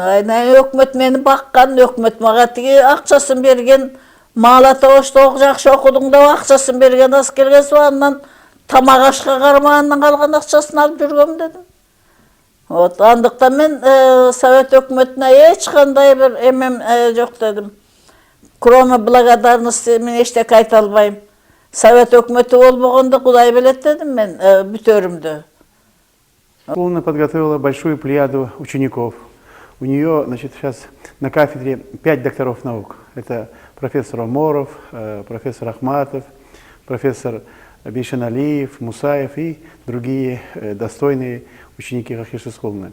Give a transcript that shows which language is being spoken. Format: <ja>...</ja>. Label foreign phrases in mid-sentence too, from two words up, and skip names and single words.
<ky>Өкмөт мени баккан, өкмөт мага тиги акчасын берген. Малата ошто жакшы окудуң деп акчасын берген аскерге андан тамак ашка кармагандан калган акчасын алып жүргөм дедим. Вот, андыктан мен Совет өкмөтүнө эч кандай бир эмем жок дедим.</ky> <ru>Кроме благодарности</ru> <ky>мен эчтеке айта албайм. Совет өкмөтү болбогондо Кудай билет дедим мен бүтөрүмдү.</ky> <ru>Школа подготовила большую плеяду учеников. У нее, значит, сейчас на кафедре 5 докторов наук. Это профессор Оморов, профессор Ахматов, профессор Бейшаналиев, Мусаев и другие достойные ученики Хакиши Схолны.</ru>